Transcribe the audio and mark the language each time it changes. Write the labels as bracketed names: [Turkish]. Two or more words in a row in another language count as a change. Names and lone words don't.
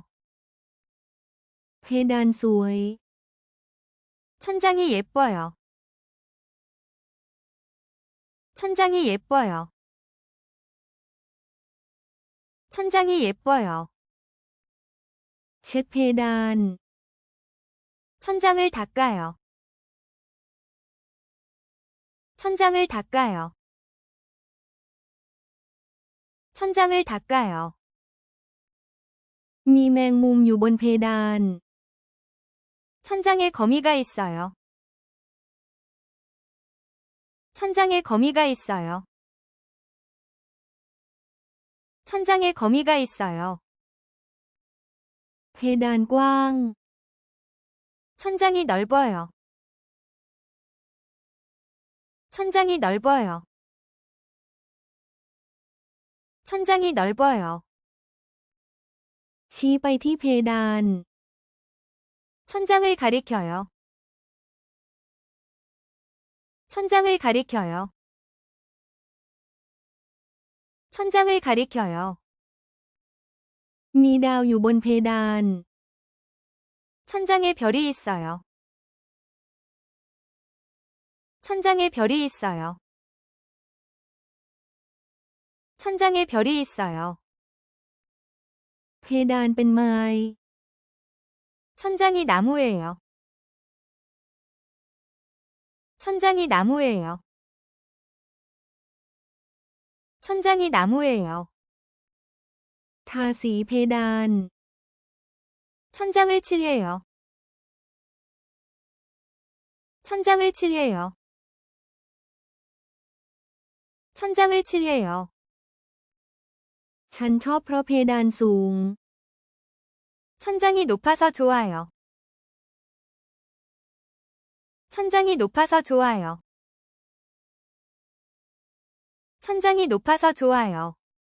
[Thai] เพดานสวย [Korean] 천장이 예뻐요. 천장이 예뻐요. 천장이 예뻐요. [Thai] เช็ดเพดาน [Korean] 천장을 닦아요. 천장을 닦아요. 천장을 닦아요. [Thai] มีแมงมุมอยู่บนเพดาน [Korean] 천장에 거미가 있어요. 천장에 거미가 있어요. 천장에 거미가 있어요. [Thai] เพดานกว้าง [Korean] 천장이 넓어요. 천장이 넓어요. 천장이 넓어요. [Thai] ชี้ไปที่เพดาน [Korean] 천장을 가리켜요. 천장을 가리켜요. 천장을 가리켜요. [Thai] มีดาวอยู่บนเพดาน [Korean] 천장에 별이 있어요. 천장에 별이 있어요. 천장에 별이 있어요. [Thai] เพดานเป็นไม้ [Korean] 천장이 나무예요. 천장이 나무예요. 천장이 나무예요. [Thai] ทาสีเพดาน [Korean] 천장을 칠해요. 천장을 칠해요. 천장을 칠해요. [Thai] ฉันชอบเพราะเพดานสูง [Korean] 천장이 높아서 좋아요. 천장이 높아서 좋아요. 천장이 높아서 좋아요.